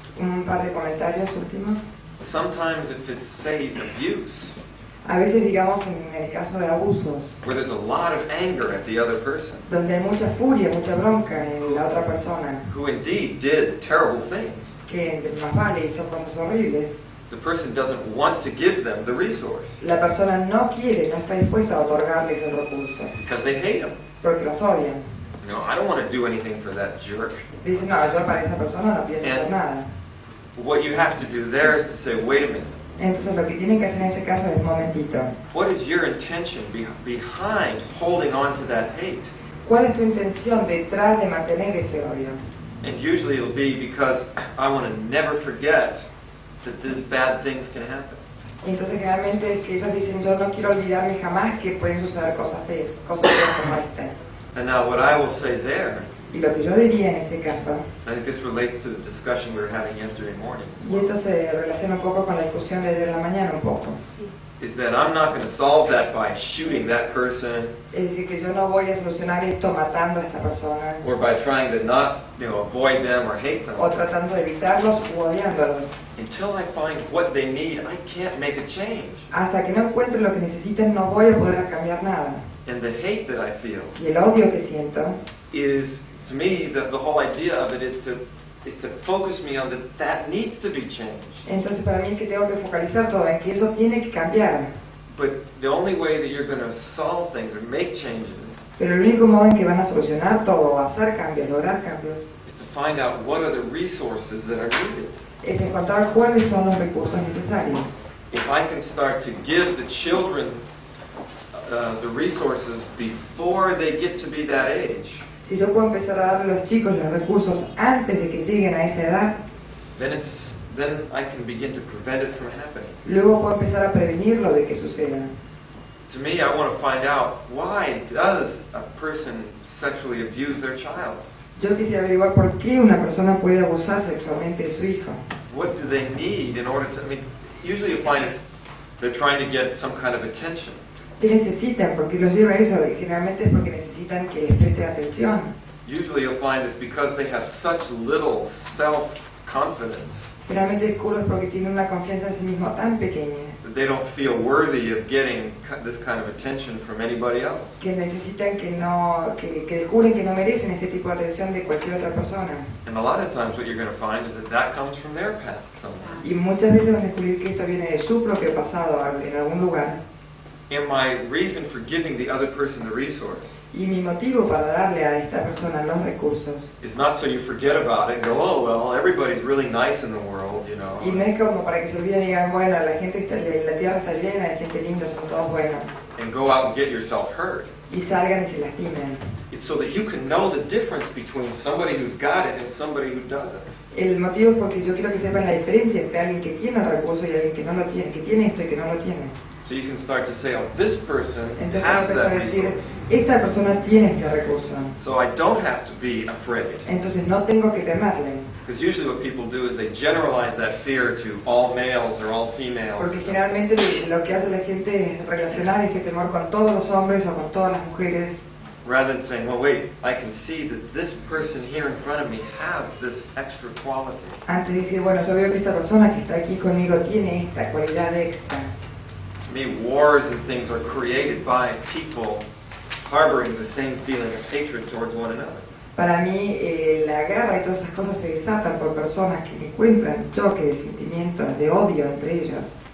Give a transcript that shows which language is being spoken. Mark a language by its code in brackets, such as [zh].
[es] Un par de comentarios últimos. [en] Sometimes if it's, say, abuse, [es] A veces, digamos, en el caso de abusos, [en] where there's a lot of anger at the other person, [es] donde hay mucha furia, mucha bronca en la otra persona, [en] who indeed did terrible things, [es] que más vale hizo cosas horribles, [en] the person doesn't want to give them the resource [es] la persona no quiere, no está dispuesta a otorgarles el recurso, [en] because they hate them. [es] porque los odian. [en] You know, I don't want to do anything for that jerk. [es] Dicen, no, yo para esa persona no pienso hacer nada. [en] What you have to do there is to say, wait a minute, [es] Entonces lo que tienen que hacer en ese caso es un momentito. [en] what is your intention behind holding on to that hate? [es] ¿Cuál es tu intención detrás de mantener ese odio? [en] And usually it'll be because I want to never forget that these bad things can happen. [es] Y entonces generalmente es que ellos dicen, yo no quiero olvidarme jamás que pueden suceder cosas feas como esta. [en] And now what I will say there, [es] Y lo que yo diría en ese caso, [en] I think this relates to the discussion we were having yesterday morning, [es] y esto se relaciona un poco con la discusión de ayer en la mañana un poco, [en] is that I'm not going to solve that by shooting that person [es] es decir, que yo no voy a solucionar esto matando a esta persona [en] or by trying to not, avoid them or hate them. [es] o tratando de evitarlos u odiándolos. [en] Until I find what they need, I can't make a change. [es] Hasta que no encuentre lo que necesiten no voy a poder cambiar nada. [en] And the hate that I feel [es] Y el odio que siento [en] is to me, the whole idea of it is to focus me on that needs to be changed. [es] Entonces para mí es que tengo que focalizar todo en que eso tiene que cambiar. [en] But the only way that you're going to solve things or make changes [es] Pero el único modo en que van a solucionar todo, hacer cambios, lograr cambios, [en] is to find out what are the resources that are needed. [es] es encontrar cuáles son los recursos necesarios. [en] If I can start to give the children the resources before they get to be that age, [es] Si yo puedo empezar a darle a los chicos los recursos antes de que lleguen a esa edad, [en] then I can begin to prevent it from happening. [es] luego puedo empezar a prevenirlo de que suceda. [en] To me, I want to find out, why does a person sexually abuse their child? [es] Yo quisiera averiguar por qué una persona puede abusar sexualmente de su hijo. [en] What do they need in order to, usually you find they're trying to get some kind of attention. [es] ¿Qué necesitan? ¿Por qué los lleva a eso? Generalmente es porque necesitan que les preste atención. [en] Usually you'll find it's because they have such little self-confidence [es] Generalmente descubro es porque tienen una confianza en sí mismo tan pequeña [en] that they don't feel worthy of getting this kind of attention from anybody else. [es] que necesitan que descubren que no merecen este tipo de atención de cualquier otra persona. [en] And a lot of times what you're going to find is that comes from their past somewhere. [es] Y muchas veces van a descubrir que esto viene de su propio pasado en algún lugar. [en] And my reason for giving the other person the resource [es] Y mi motivo para darle a esta persona los recursos [en] is not so you forget about it and go, oh, well, everybody's really nice in the world, you know. [es] y no es como para que se olviden y digan, bueno, la tierra está llena de gente linda, son todos buenos, [en] And go out and get yourself hurt. [es] y salgan y se lastimen. [en] It's so that you can know the difference between somebody who's got it and somebody who doesn't. [es] El motivo es porque yo quiero que sepan la diferencia entre alguien que tiene el recurso y alguien que no lo tiene, que tiene esto y que no lo tiene. [en] So you can start to say, oh, this person [es] Entonces [en] has [es] empiezo a [en] that [es] decir, [en] resource. [es] esta persona tiene este recurso, [en] So I don't have to be afraid. [es] entonces no tengo que temerle. [en] Because usually what people do is they generalize that fear to all males or all females. [es] Porque generalmente lo que hace la gente es relacionar este temor con todos los hombres o con todas las mujeres, [en] Rather than saying, well, wait, I can see that this person here in front of me has this extra quality. [es] antes de decir, bueno, yo veo que esta persona que está aquí conmigo tiene esta cualidad extra. [en] To me, wars and things are created by people harboring the same feeling of hatred towards one another. [es] Para mí, la guerra y todas esas cosas se desatan por personas que encuentran choque de sentimientos, de odio entre ellos.